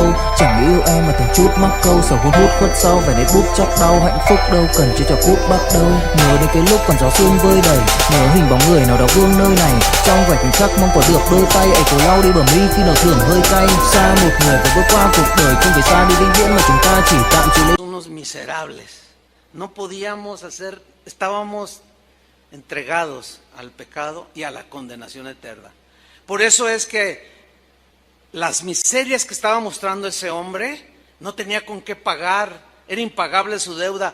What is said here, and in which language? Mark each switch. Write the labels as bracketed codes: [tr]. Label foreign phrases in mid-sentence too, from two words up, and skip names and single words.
[vi] Chẳng yêu em mà từng chút mắc câu, sầu hun hút khuất sau vẻ nét bút chắc đau. Hạnh phúc đâu cần chỉ cho cút bắt đầu. Nhớ đến cái lúc còn gió sương vơi đầy, nhớ hình bóng người nào đó vương nơi này. Trong vài khoảnh khắc mong có được đôi tay ấy cố lau đi bờ mi khi nào thưởng hơi cay. Xa một người và bước qua cuộc đời không phải xa đi vĩnh viễn mà chúng ta chỉ tạm chịu lấy. [es] Unos miserables, no podíamos hacer, estábamos entregados al pecado y a la condenación eterna. Por eso es que las miserias que estaba mostrando ese hombre, no tenía con qué pagar, era impagable su deuda.